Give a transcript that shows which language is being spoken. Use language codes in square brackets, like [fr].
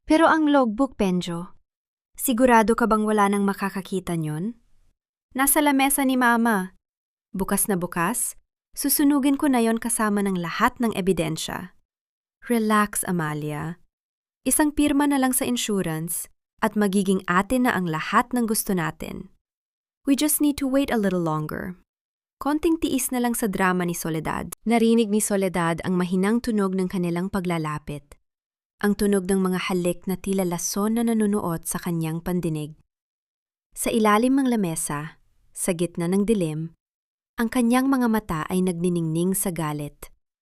[tl] Pero ang logbook, Benjo, sigurado ka bang wala nang makakakita nyon? Nasa lamesa ni Mama. Bukas na bukas, susunugin ko na yon kasama ng lahat ng ebidensya. [en] Relax, Amalia. [tl] Isang pirma na lang sa insurance at magiging atin na ang lahat ng gusto natin. [en] We just need to wait a little longer. [tl] Konting tiis na lang sa drama ni Soledad. Narinig ni Soledad ang mahinang tunog ng kanilang paglalapit. Ang tunog ng mga halik na tila lason na nanunuot sa kanyang pandinig. Sa ilalim ng lamesa, sa gitna ng dilim, ang kanyang mga mata ay nagniningning sa galit.